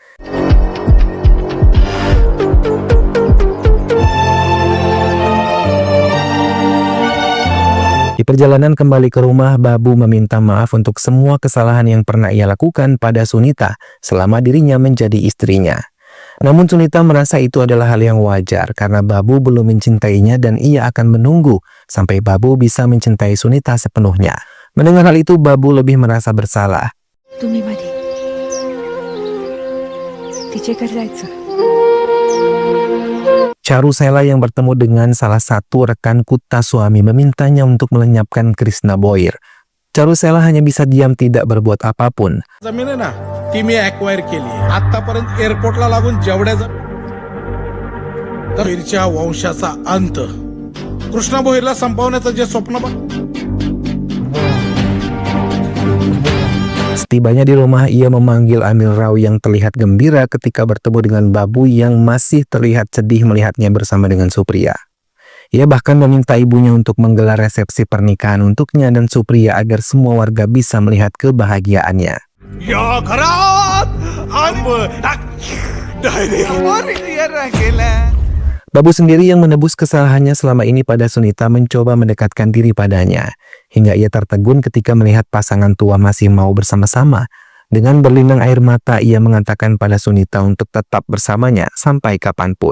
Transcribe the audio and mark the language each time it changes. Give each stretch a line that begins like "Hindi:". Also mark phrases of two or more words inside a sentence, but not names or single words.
Indonesian: Di perjalanan kembali ke rumah, Babu meminta maaf untuk semua kesalahan yang pernah ia lakukan pada Sunita selama dirinya menjadi istrinya. Namun Sunita merasa itu adalah hal yang wajar karena Babu belum mencintainya dan ia akan menunggu sampai Babu bisa mencintai Sunita sepenuhnya. Mendengar hal itu, Babu lebih merasa bersalah.
Marathi: तुम्ही मध्ये तिचेकडे जायचं.
Indonesian: Charusela yang bertemu dengan salah satu rekan Kutta Suami memintanya untuk melenyapkan Krishna Boir. Charusela hanya bisa diam tidak berbuat apapun.
Marathi: जमीन आहे ना ती मी अक्वायर केली आतापर्यंत एअरपोर्टला लागून जेवढ्या भोईरच्या वंशाचा अंत कृष्णा भोईरला संपवण्याचं जे स्वप्न
Indonesian: Setibanya di rumah, ia memanggil Amil Rao yang terlihat gembira ketika bertemu dengan Babu yang masih terlihat sedih melihatnya bersama dengan Supriya. Ia bahkan meminta ibunya untuk menggelar resepsi pernikahan untuknya dan Supriya agar semua warga bisa melihat kebahagiaannya.
Marathi: या घरात
Indonesian: Babu sendiri yang menebus kesalahannya selama ini pada Sunita mencoba mendekatkan diri padanya. Hingga ia tertegun ketika melihat pasangan tua masih mau bersama-sama. Dengan berlinang air mata, ia mengatakan pada Sunita untuk tetap bersamanya sampai kapanpun.